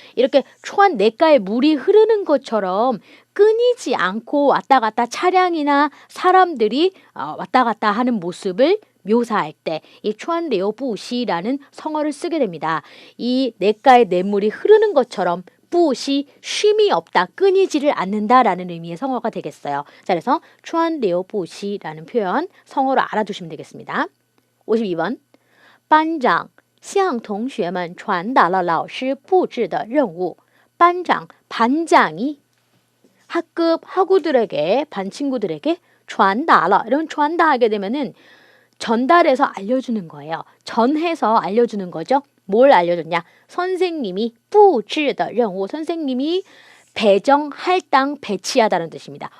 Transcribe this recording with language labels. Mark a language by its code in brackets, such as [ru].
[ko] 이렇게 추안 냇가에 물이 흐르는 것처럼 끊이지 않고 왔다 갔다 차량이나 사람들이 왔다 갔다 하는 모습을 묘사할 때 이 추안리오부시라는 성어를 쓰게 됩니다. 이 냇가에 냇물이 흐르는 것처럼 부시 쉼이 없다, 끊이지를 않는다라는 의미의 성어가 되겠어요. 자, 그래서 추안리오부시라는 표현 성어로 알아두시면 되겠습니다. 52번. [zh] 班长向同学们传达了老师布置的任务. [ko] 班长, 반장이 학급 학우들에게, 반 친구들에게 传达了, 이런 传达 하게 되면은 전달해서 알려주는 거예요. 전해서 알려주는 거죠. 뭘 알려줬냐? 선생님이 [zh] 布置的任务, [ko] 선생님이 배정, 할당, 배치하다는 뜻입니다.